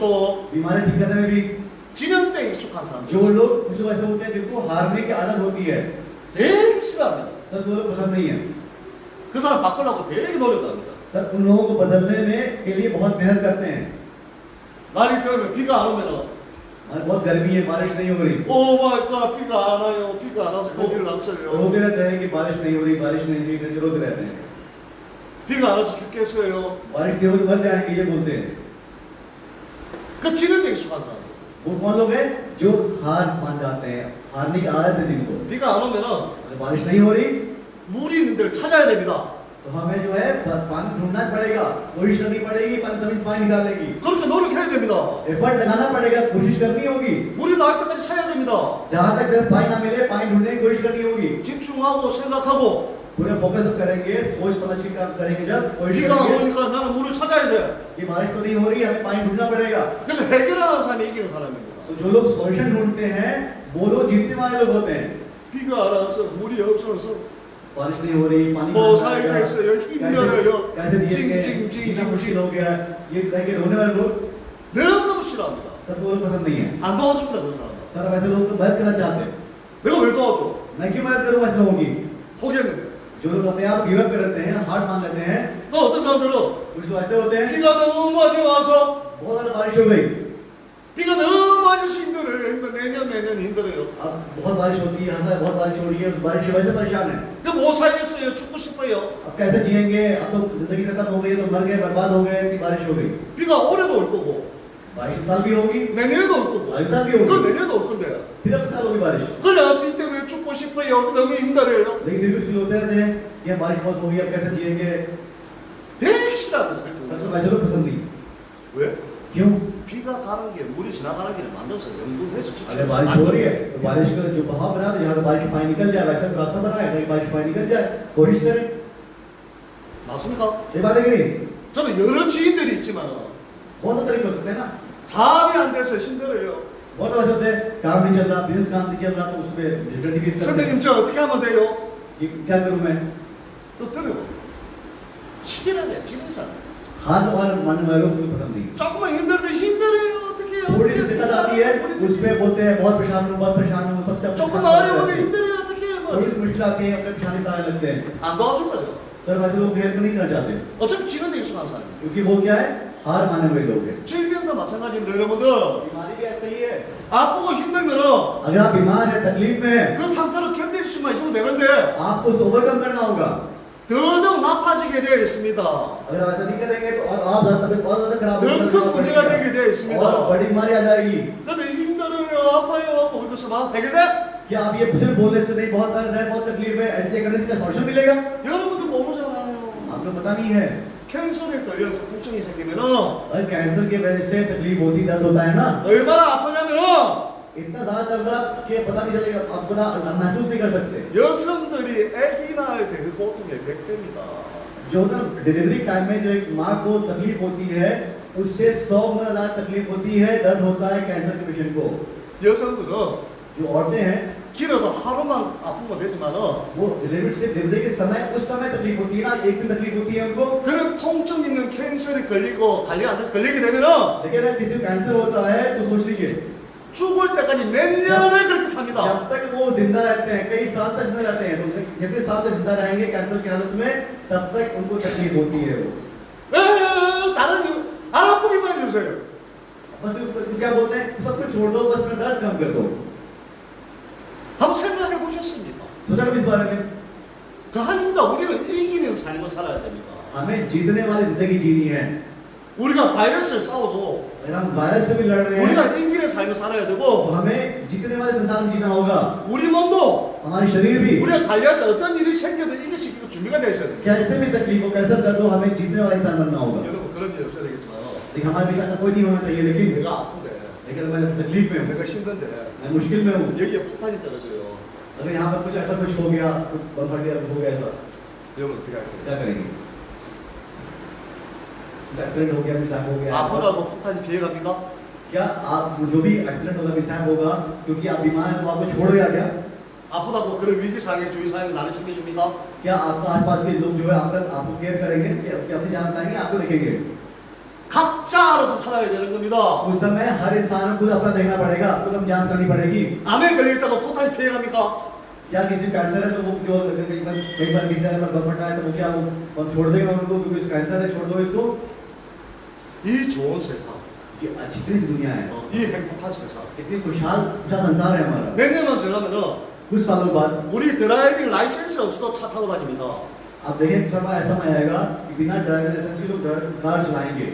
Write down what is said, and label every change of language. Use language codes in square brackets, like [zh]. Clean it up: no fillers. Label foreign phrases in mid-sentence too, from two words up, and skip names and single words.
[hi] बीमारी ठीक करने में भी [ko] 지는 데 익숙한 사람. [hi] जो लोग कुछ ऐसे होते हैं जिनको हारने की आदत होती है [ko] 되게 싫어합니다. [hi] सर वो लोग पसंद नहीं है [ko] 그 사람 바꾸려고 되게 노력합니다. [hi] सर उन लोगों को बदलने में के लिए बहुत मेहनत करते हैं [ko] 날이 더우면 비가 안 오면은 [hi] और बहुत गर्मी है बारिश नहीं हो रही [en] oh my god [ko] 비가 안 와요. 비가 안 와서 큰일 났어요. [hi] रोते रहते हैं कि बारिश नहीं हो रही करके रोते रहते हैं [ko] 비가 안 와서 죽겠어요. [hi] बारिश की हो तो मर जाएंगे ये बोलते हैं [ko] 그 지는 데 익숙한 사람. [hi] वो कौन लोग हैं जो हार मान जाते हैं हारने की आदत है जिनको [ko] 비가 안 오면은 [hi] अगर बारिश नहीं हो रही [ko] 물이 있는 데를 찾아야 됩니다. [hi] तो हमें जो है पानी ढूंढना पड़ेगा कोशिश करनी पड़ेगी पानी निकालने की [ko] 그렇게 노력해야 됩니다. [hi] एफर्ट लगाना पड़ेगा कोशिश करनी होगी [ko] 물이 나올 때까지 찾아야 됩니다. [hi] जहां तक जब पानी ना मिले पानी ढूंढने की कोशिश करनी होगी [ko] 집중하고 생각하고 [hi] पूरे फोकस अब करेंगे सोच समझ के काम करेंगे जब कोशिश [ko] 비가 안 [hi] करेंगे [ko] 오니까 나는 물을 찾아야 돼. [hi] कि बारिश तो नहीं हो रही हमें पानी ढूंढना पड़ेगा [ko] 그래서 해결하는 사람이 이기는 사람입니다. [hi] तो जो लोग सॉल्यूशन ढूंढते हैं वो लोग जीतने वाले लोग होते हैं [ko] 비가 안 와서 물이 없어서 [hi] बारिश नहीं हो रही पानी [ko] 뭐 [hi] कहाँ से [ko] 살게 [hi] आएगा? [ko] 했어요. 힘들어요. [hi] कैसे जिएंगे [ko] 찡찡찡찡. [hi] जीना मुश्किल हो गया ये कह के रोने वाले लोग [ko] 너무너무 싫어합니다. [hi] सर वो लोग पसंद नहीं है [ko] 안 도와줍니다 그 사람. [hi] सर वैसे लोग तो मदद करना चाहते हैं [ko] 내가 왜 도와줘? [hi] मैं क्यों मदद करूँ ऐसे लोगों की [ko] 포기했는데. [hi] जो लोग अपने आप [en] give up [hi] करते हैं हार मान लेते हैं [ko] 또 어떤 사람들은 [hi] कुछ लोग ऐसे होते हैं [ko] 비가 너무 많이 와서 [hi] बहुत ज्यादा बारिश हो गई [ko] 비가 너무 많이 와서 힘들어요. 매년 힘들어요. [hi] अब बहुत बारिश होती है यहाँ बहुत बारिश हो रही है उस बारिश की वजह से परेशान है [ko] 근데 못 살겠어요. 죽고 싶어요. [hi] अब कैसे जिएंगे अब तो जिंदगी खत्म हो गई तो मर गए बर्बाद हो गए इतनी बारिश हो गई [ko] 비가 올해도 올 거고 [hi] बारिश इस साल भी होगी [ko] 내년에도 올 거고 [hi] अगला भी [ko] 그 [hi] होगी [ko] 내년에도 올 건데 [hi] फिर अगले साल होगी बारिश [ko] 그래 비 때문에 죽고 싶어요. 너무 힘들어요. [hi] लेकिन फिर भी उसके होते रहते हैं कि अब बारिश बहुत होगी अब कैसे जिएंगे [ko] 되게 싫어합니다. [hi] ऐसे वैसे लोग पसंद नहीं [ko] 왜? [hi] क्यों [ko] 비가 가는 길, 물이 지나가는 길을 만들어서 연구해서 [hi] अगर बारिश हो रही है तो बारिश का जो बहाव बना तो जहाँ तो बारिश पानी निकल जाए वैसा रास्ता बनाए ताकि बारिश पानी निकल जाए कोशिश करें [ko] 맞습니까? [hi] ये बात है कि नहीं [ko] 저는 여러 지인들이 있지만 [hi] बहुत से तरीके हो सकते हैं ना [ko] 사업이 안 돼서 힘들어요. [hi] बहुत ऐसे होते हैं काम नहीं चल रहा बिजनेस काम नहीं चल रहा तो उसमें [en] difficulty face [hi] करते हैं [ko] 선생님 저 어떻게 하면 돼요? [hi] ये क्या करूं मैं [ko] 또 들어요. 치기라네, 지는 사람. [hi] हार वाले मानने वाले लोग उसको पसंद नहीं [ko] 조금만 힘들어도 힘들어요. 어떻게 해요? [hi] थोड़ी सी दिक्कत आती है उसमें बोलते हैं बहुत परेशान हूँ सबसे [ko] 조금 어려워도 힘들어요. 어떻게 해요? [hi] थोड़ी सी मुश्किल आती है अपने परेशानी बताने लगते हैं [ko] 안 도와줄 거죠. [hi] सर वैसे लोग हेल्प नहीं करना चाहते [ko] 어차피 지는 데 익숙한 사람이에요. [hi] क्योंकि वो क्या है हार मानने वाले लोग हैं [ko] 질병도 마찬가지입니다, 여러분들. [hi] बीमारी भी ऐसा ही है [ko] 아프고 힘들면은 [hi] अगर आप बीमार हैं तकलीफ में हैं, [ko] 그 상태로 견딜 수만 있으면 되는데 [hi] आपको उसे ओवरकम करना होगा [ko] 더더욱 나빠지게 되어 있습니다. [hi] अगर आप ऐसा नहीं करेंगे तो और आप तबीयत और ज्यादा खराब [ko] 더 큰 문제가 되게 되어 있습니다. [hi] और बड़ी बीमारी आ जाएगी [ko] 근데 힘들어요, 아파요 하고 그래서 막 해결돼? [hi] क्या आप ये सिर्फ बोलने से नहीं बहुत दर्द है बहुत तकलीफ है ऐसे करने से क्या सॉल्यूशन मिलेगा [ko] 여러분도 모르잖아요. [hi] आपको पता नहीं है [ko] 캔서에 걸려서 통증이 생기면은 [hi] और कैंसर की वजह से तकलीफ होती दर्द होता है ना [ko] 얼마나 아프냐면은 [hi] इतना ज्यादा दर्द कि पता नहीं चलेगा आप पता महसूस नहीं कर सकते [ko] 여성들이 아기 낳을 때 그 고통의 100배입니다. [hi] जो होता है [en] delivery time [hi] में जो एक माँ को तकलीफ होती है उससे 100 गुना ज्यादा तकलीफ होती है दर्द होता है कैंसर के पेशेंट को [ko] 여성들은 [hi] जो औरतें हैं [ko] 길어도 하루만 아픈 거 되지만은 [hi] वो डिलीवरी के समय उस समय तकलीफ होती है ना एक दिन तकलीफ होती है उनको [ko] 그런 통증 있는 캔서에 걸리고 관리 안 돼서 걸리게 되면은 [hi] लेकिन अगर किसी को कैंसर होता है तो सोच लीजिए [ko] 죽을 때까지 몇 년을 그렇게 삽니다. [hi] जब तक वो जिंदा रहते हैं कई साल तक जिंदा रहते हैं तो जितने साल तक जिंदा रहेंगे कैंसर की हालत में तब तक उनको तकलीफ होती है वो [ko] 다른 이유 아프기만 해주세요. [hi] बस क्या बोलते हैं सब कुछ छोड़ दो बस में दर्द कम कर दो [ko] 한번 생각해 보셨습니까? [hi] सोचा कभी इस बारे में [ko] 아닙니다. 우리는 이기는 삶을 살아야 됩니다. [hi] हमें जीतने वाली जिंदगी जीनी है [ko] 우리가 바이러스를 싸워도 [hi] अगर हम वायरस से भी लड़ रहे हैं [ko] 우리가 이기는 삶을 살아야 [hi] तो [ko] 되고 [hi] हमें जीतने वाले संसार में जीना होगा [ko] 우리 몸도 [hi] हमारी शरीर भी [ko] 우리가 관리해서 어떤 일이 생겨도 이길 수 있도록 준비가 돼 있어야 돼요. [hi] कैसे भी तकलीफ हो कैसा दर्द हो हमें जीतने वाला इंसान बनना होगा। [ko] 여러분 그런 일 없어야 되겠지만 [hi] लेकिन हमारे बीच ऐसा कोई नहीं होना चाहिए। लेकिन [ko] 내가 아픈데 [hi] लेकिन मैं तकलीफ में हूँ, [ko] 내가 힘든데 [hi] मैं मुश्किल में हूँ, [ko] 여기에 폭탄이 떨어져요. [hi] अगर यहाँ पर कुछ ऐसा कुछ हो गया, कुछ बम फट गया, कुछ हो गया ऐसा, [ko] 여러분 어떻게 할 거예요? [hi] क्या करेंगे? एक्सीडेंट हो गया, मिसाइल हो गया, [ko] 아프다고 폭탄이 피해갑니까? [hi] क्या आप जो भी एक्सीडेंट होगा, मिसाइल होगा, क्योंकि आप बीमार हैं तो आपको छोड़ेगा क्या? [ko] 아프다고 그런 위기 상황에 주위 사람이 나를 챙겨줍니까? [hi] क्या आपका आसपास के लोग जो है आपको केयर करेंगे, कि अपनी जान बताएंगे, आपको देखेंगे? [ko] 각자 알아서 살아야 되는 겁니다. [hi] उस समय हर इंसान को खुद अपना देखना पड़ेगा, खुद हम जान करनी पड़ेगी। [ko] 암에 걸렸다고 폭탄이 피해갑니까? [hi] क्या किसी को कैंसर है तो वो जो कई बार किसी जगह पर बम फटा है तो वो क्या वो छोड़ देगा उनको, क्योंकि इसको कैंसर है, छोड़ दो इसको। [ko] 이 좋은 세상, [hi] ये अच्छी दुनिया है, [ko] 이 행복한 세상. [hi] इतनी खुशहाल संसार है हमारा। [ko] 몇 년만 지나면은 [hi] कुछ सालों बाद [ko] 우리 [en] driving license [ko] 없어도 차 타고 다닙니다. [hi] आप देखें समय ऐसा में आएगा कि बिना [en] driving license [hi] के लोग कार चलाएंगे।